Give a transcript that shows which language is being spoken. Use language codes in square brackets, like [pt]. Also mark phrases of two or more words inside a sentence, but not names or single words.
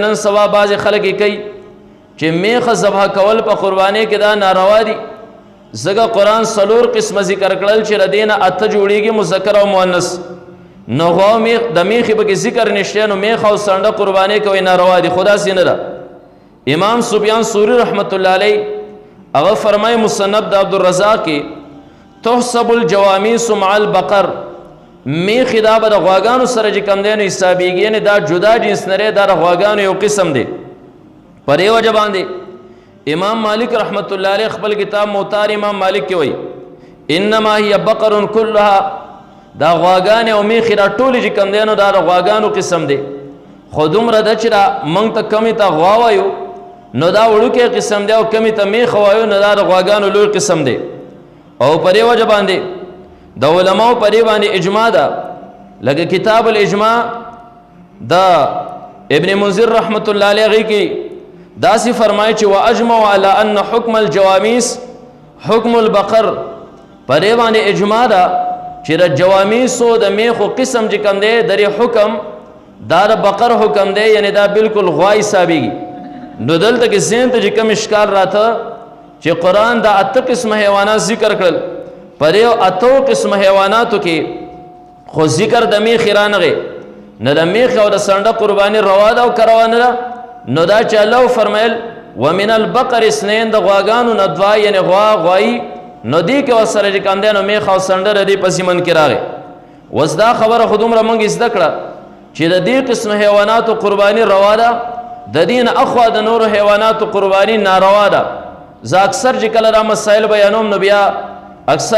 [ps] نن سبا بعض خلک کوي چې میخه ذبح کول په قرباني کې دا ناروا دي زګه قرآن سلور قسم ذکر کړل چې ردینه اته جوړیږي مذکر او مؤنث نو غوا میخ د میخي به ذکر نشته نو میخ او سنډه قرباني کوي ناروا دي خدا سینه ده امام سفیان ثوری رحمت الله علیه هغه فرمای مصنف د عبدالرزاق کې [ar] تحسب الجواميس مع البقر [ps] میخ دا به د غواګانو سره چې کم دی نو حسابېږي نه دا جدا جنس نه دا د غواګانو یو قسم دی پر یو وجه باندې امام مالک رحمت الله علیه خپل کتاب موطار امام مالک کې وایي [ar] انما هي بقر كلها [ps] دا غواګانې او میخ دا ټولې چې کم دی نو دا د غواګانو قسم دی خو دومره ده چې دا موږ ته کمې ته غوا وایو نو دا وړوکی قسم دی او کمې ته میخ وایو نو دا د غواګانو لوی قسم دی او پر یو وجه باندې د علماء پرې باندې اجماع ده لکه کتاب الاجماع دا ابن منذر رحمت الله علیه کې داسې فرمایي چې [ar] واجمع على ان حکم الجواميس حکم البقر [ps] پرې باندې اجماع ده چې د جوامیس او د میخو قسم چې کوم دی درې حکم دا د بقر حکم دی یعنی دا بالکل غوا حسابېږي نو دلته کې ذهن ته چې کوم اشکال راته چې قرآن دا اته قسم حیوانات ذکر کړل پر یو اتو قسم حیواناتو کې خو ذکر د میخ رانغی نه د میخ او د سنډه قرباني روا ده او کروا نه ده نو دا چې الله فرمایل [ar] ومن البقر اثنين [ps] د غواګانو نه دوا یعنی غوایی نو دی کې وسره چې کاندې نو میخ او سنډه د پسې من کې راغی وس دا خبره خودمره مونږ زده کړه چې د دې قسم حیواناتو قرباني روا ده د دین اخوا د نور حیواناتو قرباني ناروا ده زه اکثر چې کله را مسائل بیانوم نو بیا اکثر